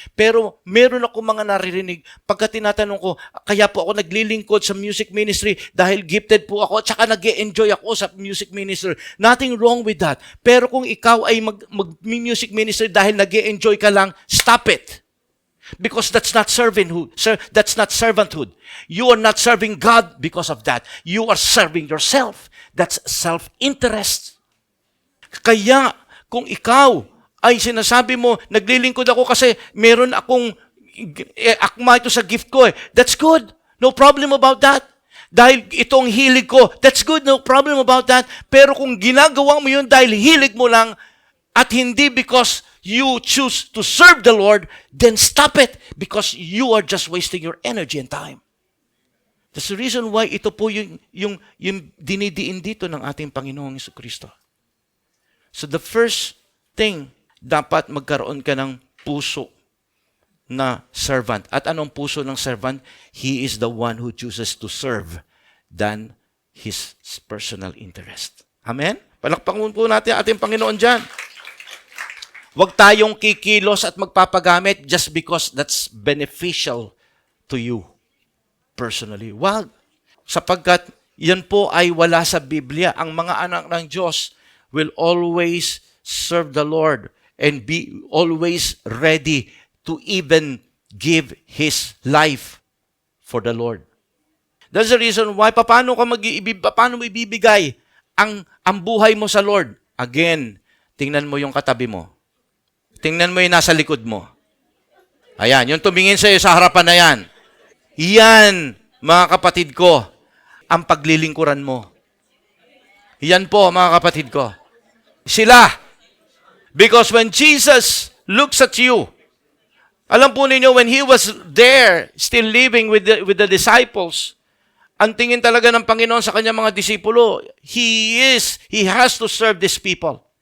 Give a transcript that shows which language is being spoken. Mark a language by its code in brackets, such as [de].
[tl] Pero meron ako mga naririnig pagka tinatanong ko, kaya po ako naglilingkod sa music ministry dahil gifted po ako at saka nag-e-enjoy ako sa music ministry. [en] Nothing wrong with that. [tl] Pero kung ikaw ay mag-music ministry dahil nag-e-enjoy ka lang, [en] stop it. Because that's not servanthood. That's not servanthood. You are not serving God because of that. You are serving yourself. That's self-interest. [tl] Kaya, kung ikaw ay sinasabi mo, naglilingkod ako kasi meron akong akma ito sa gift ko [en] that's good. No problem about that. [tl] Dahil itong hilig ko, [en] that's good. No problem about that. [tl] Pero kung ginagawa mo yun dahil hilig mo lang at hindi [en] because you choose to serve the Lord, then stop it because you are just wasting your energy and time. That's the reason why [tl] ito po yung dinidiin dito ng ating Panginoong Jesucristo. [en] So the first thing, [tl] dapat magkaroon ka ng puso na servant. At anong puso ng servant? [en] He is the one who chooses to serve than his personal interest. Amen? [tl] Palakpakan po natin ating Panginoon dyan. Huwag tayong kikilos at magpapagamit [en] just because that's beneficial to you personally. [tl] Wag. Sapagkat yan po ay wala sa Biblia. Ang mga anak ng Diyos [en] will always serve the Lord and be always ready to even give His life for the Lord. That's the reason why [tl] paano mo ibibigay ang buhay mo sa Lord? Again, tingnan mo yung katabi mo. Tingnan mo yung nasa likod mo. Ayan, yung tumingin sa'yo sa harapan na yan. Yan, mga kapatid ko, ang paglilingkuran mo. Yan po, mga kapatid ko. Sila. [en] Because when Jesus looks at you, [tl] alam po ninyo, [en] when He was there, still living with the disciples, [tl] ang tingin talaga ng Panginoon sa kanyang mga disipulo, [en] He has to serve these people.